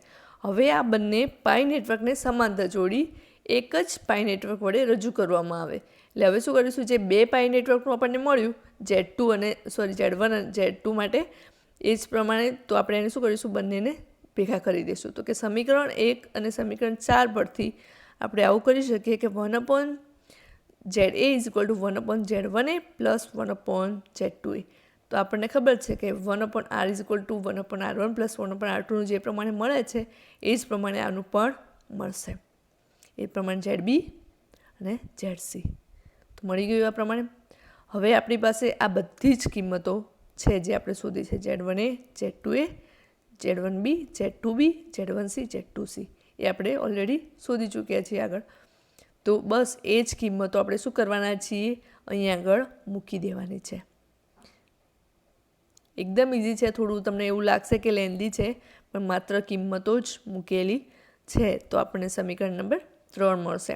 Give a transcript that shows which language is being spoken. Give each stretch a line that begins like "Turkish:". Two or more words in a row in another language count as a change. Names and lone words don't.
Gujarati: હવે આ બંને પાઈ નેટવર્કને સમાંતર જોડી એક જ પાઈ નેટવર્ક વડે રજૂ કરવામાં આવે. એટલે હવે શું કરીશું, જે બે પાઈ નેટવર્કનું આપણને મળ્યું Z1 અને Z2 માટે એ જ પ્રમાણે તો આપણે એને શું કરીશું, બંનેને ભેગા કરી દઈશું. તો કે સમીકરણ 1 અને સમીકરણ 4 પરથી આપણે આવું કરી શકીએ કે 1/ZA = 1/Z1a + 1/Z2a. તો આપણને ખબર છે કે 1/r = 1/r1 + 1/r2 જે પ્રમાણે મળે છે એ જ પ્રમાણે આનું પણ મળશે. એ પ્રમાણે ZB અને ZC તો મળી ગયું. આ પ્રમાણે હવે આપણી પાસે આ બધી જ કિંમતો છે જે આપણે શોધી છે Z1a, Z2a, Z1b, Z2b, Z1c, Z2c એ આપણે ઓલરેડી શોધી ચૂક્યા છીએ આગળ. તો બસ એ જ કિંમતો આપણે શું કરવાના છીએ, અહીં આગળ મૂકી દેવાની છે. એકદમ ઇઝી છે. થોડું તમને એવું લાગશે કે લેન્ધી છે પણ માત્ર કિંમતો જ મૂકેલી છે તો આપણને સમીકરણ નંબર 3 મળશે.